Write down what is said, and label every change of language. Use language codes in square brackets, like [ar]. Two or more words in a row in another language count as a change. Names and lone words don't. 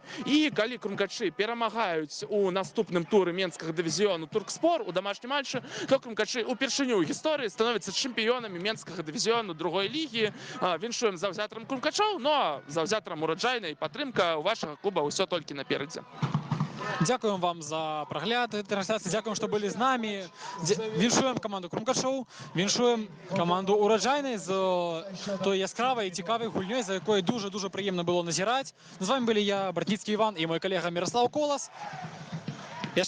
[be] І калі крумкачы перамагаюць у наступным туры менскага дывізіёну Туркспор у дамашнім матчы, то крумкачы упершыню ў гісторыі становяцца чэмпіёнамі менскага дывізіёну другой лігі. Віншуем заўзятарам крумкачоў, ну а заўзятарам Ураджайнай падтрымка у вашага клуба ўсё толькі наперадзе. [uk] Дякуємо вам за прогляд трансляції, дякуємо, що були з нами. Віншуємо команду Крумкачов, віншуємо команду Ураджайної з тою яскравою і цікавою гульнею, за якою дуже-дуже приємно було назирати. З вами були я, Бортницький Іван, і мій колега Мирослав Колос.